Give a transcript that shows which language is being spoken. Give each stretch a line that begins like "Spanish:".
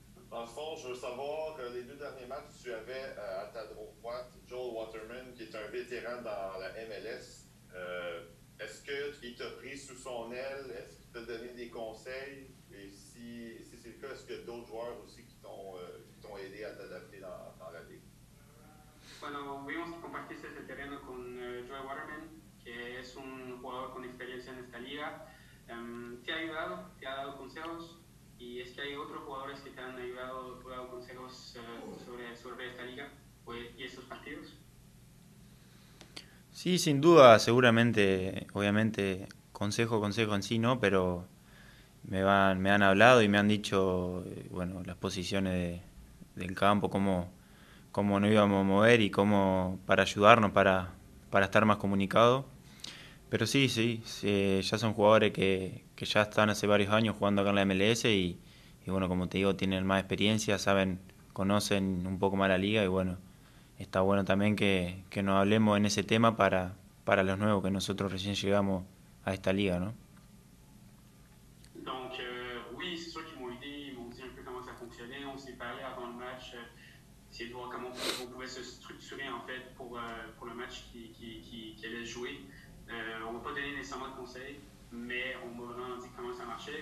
French: Dans le fond, je veux savoir, les 2 derniers matchs, tu avais à ta droite Joel Waterman, qui est un vétéran dans la MLS. Est-ce qu'il t'a pris sous son aile? Est-ce qu'il t'a donné des conseils? Et si c'est le cas, est-ce qu'il y a d'autres joueurs aussi qui t'ont aidé à t'adapter dans la ligue?
Spanish: Bueno, vimos compartir ese terreno con Joel Waterman, que es un jugador con experiencia en esta liga. ¿Te ha ayudado? ¿Te ha dado consejos? ¿Y es que hay otros jugadores que te han ayudado, te han dado consejos sobre esta liga y estos partidos? Sí, sin duda, seguramente, obviamente, consejo en sí no, pero me han hablado y me han dicho, bueno, las posiciones del campo, cómo nos íbamos a mover y cómo para ayudarnos, para estar más comunicados. Pero sí, ya son jugadores que ya están hace varios años jugando acá en la MLS y bueno, como te digo, tienen más experiencia, conocen un poco más la liga y bueno, está bueno también que nos hablemos en ese tema para los nuevos, que nosotros recién llegamos a esta liga, ¿no?
French: Donc, oui, c'est sûr qu'ils m'ont aidé, ils m'ont dit un peu comment ça fonctionnait. On s'est parlé avant le match, essayer de voir comment on pouvait se structurer en fait pour le match qui allait se jouer. On ne m'a pas donné nécessairement de conseils, mais on m'a vraiment dit comment ça marchait.